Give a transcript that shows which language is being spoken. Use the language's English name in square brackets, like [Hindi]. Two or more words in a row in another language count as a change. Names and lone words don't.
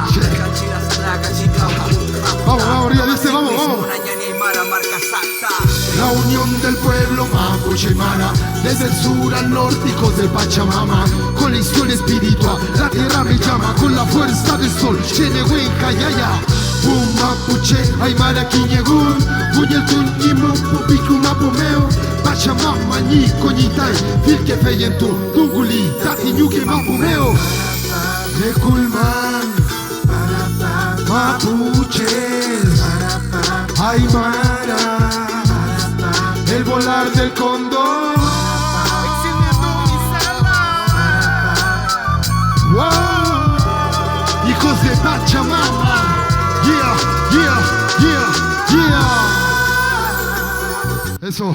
[Spanish] Vamos, vamos arriba, dice, vamos, vamos. La unión del pueblo mapuche aymara, desde el sur al norte, hijos de Pachamama, conexión espiritual, la tierra me llama con la fuerza del sol. [Mapuche] Chenehuen, Kayaya, un mapuche aymara quiñegun, muñeltun imu pupiku mapumeo, Pachamama ñi coñitay, filque feyentu, tunguli, tatiñuque mapumeo. [Spanish] De Culman, mapuches, aymara, el volar del cóndor. Wow. Hijos de Pachamama. [English] Yeah, yeah, yeah, yeah. [Spanish] Eso.